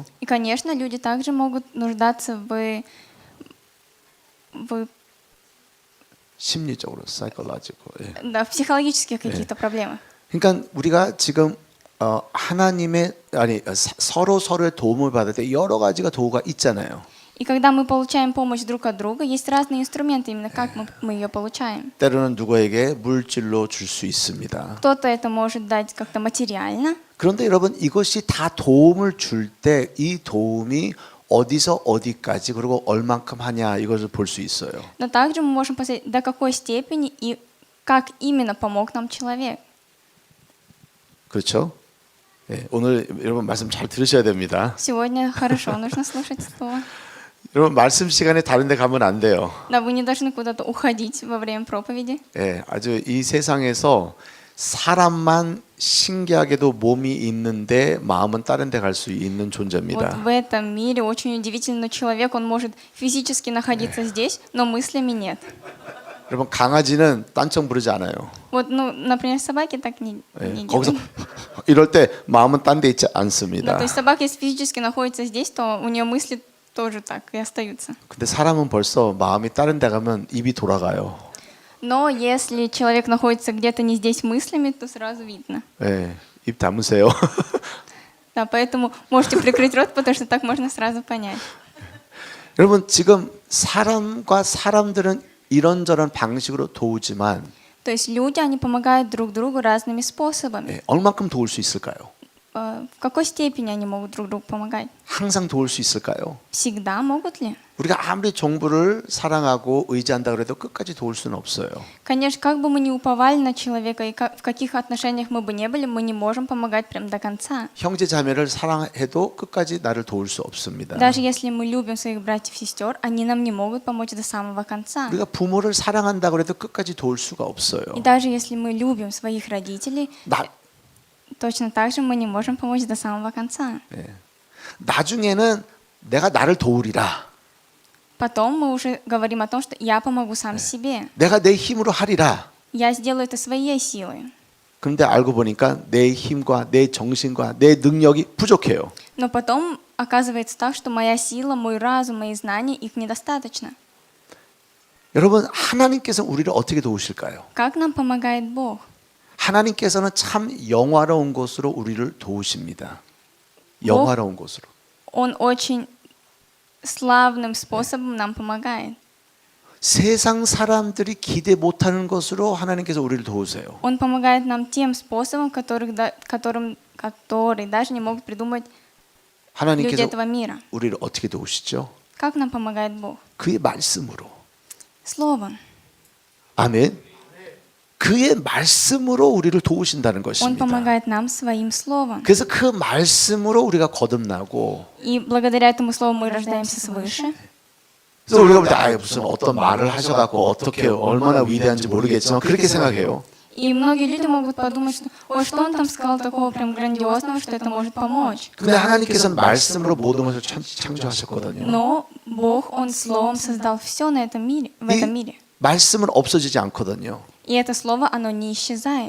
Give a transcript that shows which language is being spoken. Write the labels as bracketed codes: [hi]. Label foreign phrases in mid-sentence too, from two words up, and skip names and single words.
[ru] И, конечно, люди также могут нуждаться в [ko] 심리적으로, psychological. 예. [ru] да, в психологических каких-то проблемах. [ko] 그러니까 우리가 지금 하나님의 서로의 도움을 받을 때 여러 가지가 도구가 있잖아요. [ru] И когда мы получаем помощь друг от друга, есть разные инструменты, именно как мы ее получаем. [ko] 때로는 누구에게 물질로 줄 수 있습니다. [ru] Кто-то это может дать как-то материально. [ko] 그런데 여러분 이것이 다 도움을 줄 때 이 도움이 어디서 어디까지 그리고 얼만큼 하냐 이것을 볼 수 있어요. [ru] Но также мы можем посмотреть, до какой степени и как именно помог нам человек. [ko] 그렇죠? 네, 오늘 여러분 말씀 잘 들으셔야 됩니다. [ru] Сегодня хорошо нужно слушать слово. [ko] 여러분 말씀 시간에 다른 데 가면 안 돼요. [ru] Да, вы не должны куда-то уходить во время проповеди. [ko] 예, 아주 이 세상에서 사람만 신기하게도 몸이 있는데 마음은 다른 데 갈 수 있는 [ru] Вот [ko] 존재입니다. [ru] в этом мире очень удивительно, но человек, он может физически находиться здесь, но мыслями нет. [ko] 여러분 강아지는 딴청 부르지 않아요. [ru] Вот, ну, например, собаки так не [ko] 예, [ru] делают. [ko] 거기서 이럴 때 마음은 딴 데 있지 [ru] Да, [ko] 않습니다. [ru] то есть собака, если физически находится здесь, то у нее мысли тоже так и остаются. [ko] 근데 사람은 벌써 마음이 다른 데 가면 입이 돌아가요. [ru] Но если человек находится где-то не здесь мыслями, то сразу видно. [ko] 예, 입 다무세요. [ru] Да, поэтому можете прикрыть рот, потому что так можно сразу понять. [ko] 여러분 지금 사람과 사람들은 이런저런 방식으로 도우지만 [ru] То есть люди, они помогают друг другу разными способами. [ko] 예, 얼만큼 도울 수 있을까요? [ru] В какой степени они могут друг другу помогать? [ko] 항상 도울 수 있을까요? [ru] Всегда могут ли? [ko] 우리가 아무리 정부를 사랑하고 의지한다 그래도 끝까지 도울 수는 없어요. [ru] Конечно, как бы мы ни уповали на человека и в каких отношениях мы бы не были, мы не можем помогать прям до конца. [ko] 형제 자매를 사랑해도 끝까지 나를 도울 수 없습니다. [ru] Даже если мы любим своих братьев и сестер, они нам не могут помочь до самого конца. [ko] 우리가 부모를 사랑한다 그래도 끝까지 도울 수가 없어요. [ru] И даже если мы любим своих родителей, точно так же мы не можем помочь до самого конца. [ko] 예. 나중에는 내가 나를 도우리라. [ru] Потом мы уже говорим о том, что я помогу сам себе. [ko] 내가 내 힘으로 하리라. [ru] Я сделаю это своей силой. [ko] 그런데 알고 보니까 내 힘과 내 정신과 내 능력이 부족해요. [ru] Но потом оказывается так, что моя сила, мой разум, мои знания, их недостаточно. [ko] 여러분 하나님께서 우리를 어떻게 도우실까요? [ru] Как нам помогает Бог? [ko] 하나님께서는 참 영화로운 것으로 우리를 도우십니다. 영화로운 것으로. [ru] Он очень славным способом нам помогает. [ko] 세상 사람들이 기대 못하는 것으로 하나님께서 우리를 도우세요. [ru] Он помогает нам тем способом, который даже не могут придумать люди [ko] 하나님께서 [ru] этого мира. [ko] 우리를 어떻게 도우시죠? [ru] Как нам помогает Бог? [ko] 그의 말씀으로. [ru] Словом. [ko] 아멘. 그의 말씀으로 우리를 도우신다는 [ru] Он [ko] 것입니다. [ru] помогает нам своим словом. [ko] 그래서 그 말씀으로 우리가 거듭나고 [ru] И благодаря этому слову мы рождаемся свыше. [ko] 그래서 우리가 볼 때 무슨 어떤 말을 하셔갖고 어떻게 얼마나 위대한지 모르겠지만 그렇게 생각해요. [ru] И многие люди могут подумать, что ой, что он там сказал такого прям грандиозного, что это может помочь. [ko] 근데 하나님께서는 말씀으로 모든 것을 창조하셨거든요. [ru] Но Бог, Он Словом создал все на этом мире, в этом мире. [ko] 말씀은 없어지지 않거든요. [ru] И это Слово, оно не исчезает.